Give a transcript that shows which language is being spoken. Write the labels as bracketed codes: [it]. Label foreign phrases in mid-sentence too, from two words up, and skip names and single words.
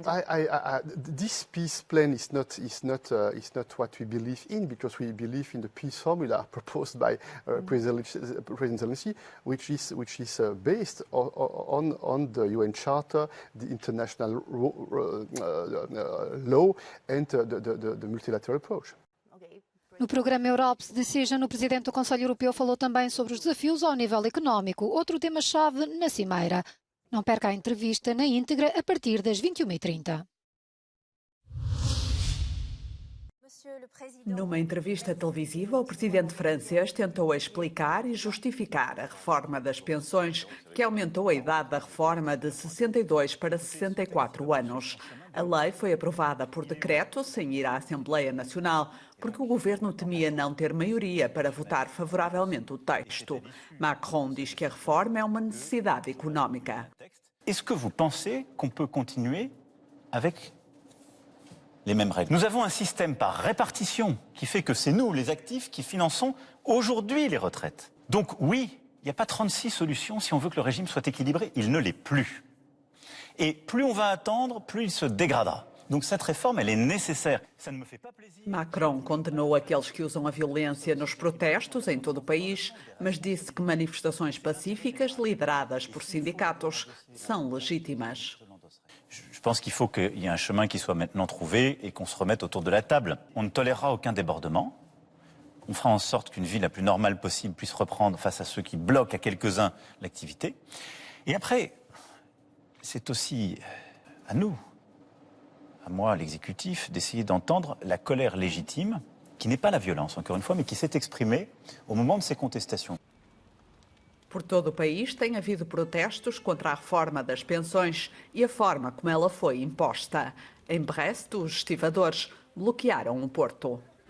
[en] This peace plan is not what we believe in, because we believe in the peace formula proposed by President Zelensky, which is based on the UN Charter, the international law, and the multilateral approach. [pt] No programa Europe Decision, o presidente do Conselho Europeu falou também sobre os desafios ao nível económico, outro tema-chave na Cimeira. Não perca a entrevista na íntegra a partir das 21h30. Numa entrevista televisiva, o presidente francês tentou explicar e justificar a reforma das pensões, que aumentou a idade da reforma de 62 para 64 anos. A lei foi aprovada por decreto, sem ir à Assembleia Nacional, porque o governo temia não ter maioria para votar favoravelmente o texto. Macron diz que a reforma é uma necessidade económica. [fr] Est-ce que vous pensez qu'on peut continuer avec les mêmes règles? Nous avons un système par répartition qui fait que c'est nous, les actifs, qui finançons aujourd'hui les retraites. Donc oui, il n'y a pas 36 solutions si on veut que le régime soit équilibré. Il ne l'est plus. Et plus on va attendre, plus il se dégradera. Donc cette réforme, elle est nécessaire. Ça ne me fait pas plaisir. [pt] Macron condenou aqueles que usam a violência nos protestos em todo o país, mas disse que manifestações pacíficas lideradas por sindicatos são legítimas. [fr] Je pense qu'il faut qu'il y ait un chemin qui soit maintenant trouvé et qu'on se remette autour de la table. On ne tolérera aucun débordement. On fera en sorte qu'une vie la plus normale possible puisse reprendre face à ceux qui bloquent à quelques-uns l'activité. Et après, c'est aussi à nous, à moi, l'exécutif, d'essayer d'entendre la colère légitime, qui n'est pas la violence, encore une fois, mais qui s'est exprimée au moment de ces contestations. [pt] Por todo o país tem havido protestos contra a reforma das pensões e a forma como ela foi imposta. Em Brest, os estivadores bloquearam o porto.